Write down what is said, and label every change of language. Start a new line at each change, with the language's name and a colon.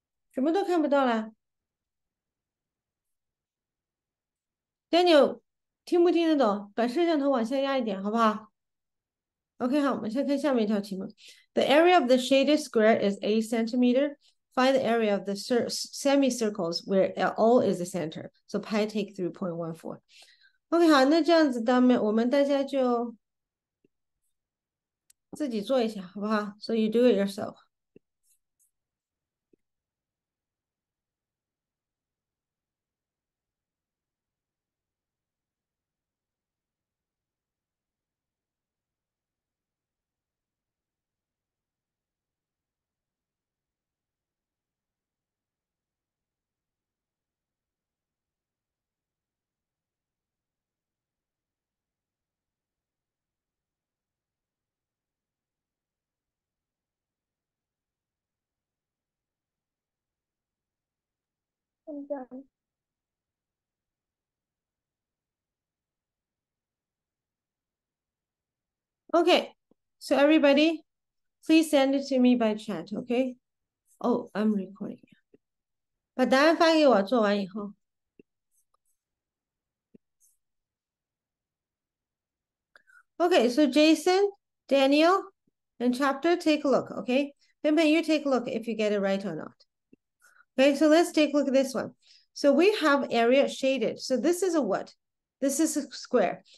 Chinese: 什么都看不到了。 Daniel，听不听得懂？把摄像头往下压一点，好不好？OK，好，我们先看下面一条题目。
English: The area of the shaded square is 8 centimeter. Find the area of the semicircles where O is the center. So pi take through 0.14.
Chinese: OK，好，那这样子，我们大家就自己做一下，好不好？
English: So you do it yourself. I'm done. Okay, so everybody, please send it to me by chat, okay? Oh, I'm recording.
Chinese: 把答案发给我，做完以后。
English: Okay, so Jason, Daniel, and chapter, take a look, okay? Pimpin, you take a look if you get it right or not. Okay, so let's take a look at this one. So we have area shaded. So this is a what? This is a square.